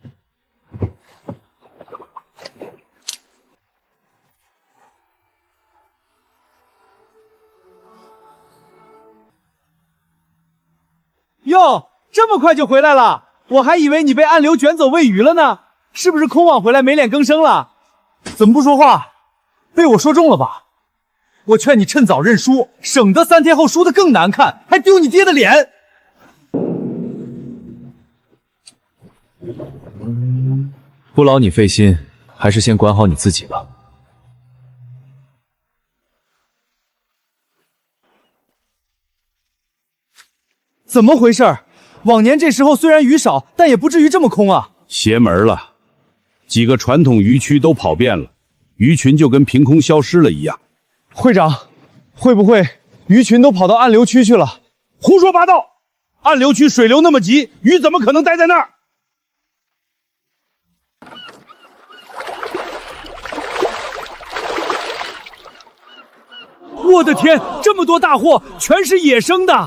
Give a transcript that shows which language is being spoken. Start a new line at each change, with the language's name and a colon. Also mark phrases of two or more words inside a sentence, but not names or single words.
Chinese: 喲，這麼快就回來了？我還以為你被暗流捲走餵魚了呢，是不是空網回來沒臉更生了？怎麼不說話？被我說中了吧？我勸你趁早認輸，省得3天後輸得更難看，還丟你爹的臉。不勞你費心，還是先管好你自己吧。怎麼回事？往年這時候雖然魚少，但也不至於這麼空啊。邪門了，幾個傳統魚區都跑遍了，魚群就跟憑空消失了一樣。會長，會不會魚群都跑到暗流區去了？胡說八道！暗流區水流那麼急，魚怎麼可能待在那兒？我的天，這麼多大貨，全是野生的！